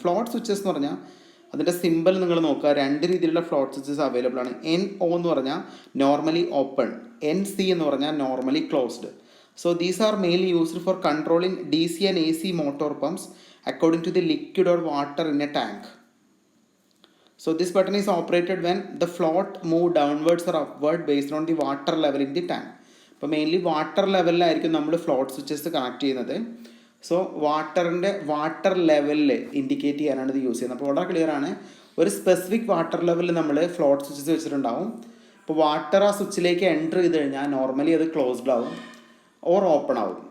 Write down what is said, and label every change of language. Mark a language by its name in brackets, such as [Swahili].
[Malayalam] Float switches എന്ന് പറഞ്ഞാൽ അതിൻ്റെ സിമ്പിൾ നിങ്ങൾ നോക്കുക. 2 രീതിയിലുള്ള ഫ്ലോട്ട് സ്വിച്ചസ് അവൈലബിൾ ആണ്. NO എന്ന് പറഞ്ഞാൽ നോർമലി ഓപ്പൺ, NC എന്ന് പറഞ്ഞാൽ normally closed. [English] So these are mainly used for controlling DC and AC motor pumps according to the liquid or water in a tank. So this button is operated when the float move downwards or upward based on the water level in the tank. [Malayalam] അപ്പോൾ mainly water ലെവലിലായിരിക്കും നമ്മൾ float switches connect ചെയ്യുന്നത്. So water ലെവലിൽ indicate ചെയ്യാനാണ് ഇത് use ചെയ്യുന്നത്. അപ്പോൾ വളരെ clear ആണ്. ഒരു സ്പെസിഫിക് വാട്ടർ ലെവലിൽ നമ്മൾ ഫ്ലോട്ട് സ്വിച്ചസ് വെച്ചിട്ടുണ്ടാവും. ഇപ്പോൾ വാട്ടർ ആ സ്വിച്ചിലേക്ക് എൻ്റർ ചെയ്ത് കഴിഞ്ഞാൽ നോർമലി അത് ക്ലോസ്ഡ് ആവും ഓർ ഓപ്പൺ ആവും.